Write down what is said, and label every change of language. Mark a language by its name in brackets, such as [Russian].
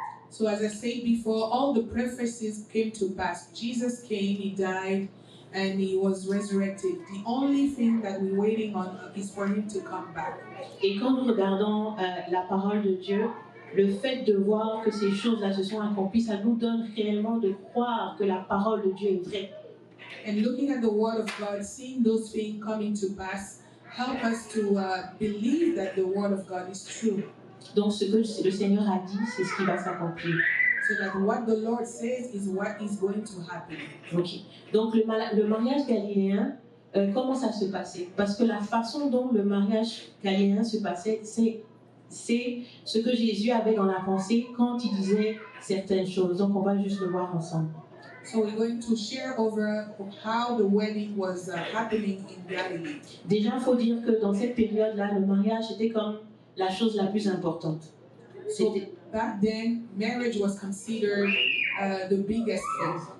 [English] So as I said before, all the prophecies came to pass. Jesus came, he died, and he was resurrected. The only thing that we're waiting on is for him to come back. [French] Et quand nous regardons la parole de Dieu, le fait de voir que ces choses-là se sont accomplies, ça nous donne réellement de croire que la parole de Dieu est vraie. [English] And looking at the word of God, seeing those things coming to pass, help us to believe that the word of God is true. [French] Donc ce que le Seigneur a dit, c'est ce qui va s'accomplir. [English] So that what the Lord says is what is going to happen. Okay. [French] Donc le mariage galiléen, comment ça se passait? Parce que la façon dont le mariage galiléen se passait, c'est ce que Jésus avait dans la pensée quand il disait certaines choses. Donc on va juste le voir ensemble. [English] So we're going to share over how the wedding was happening in Galilee. [French] Déjà, il faut dire que dans cette période-là, le mariage était comme la chose la plus importante. [English] So back then, marriage was considered the biggest thing.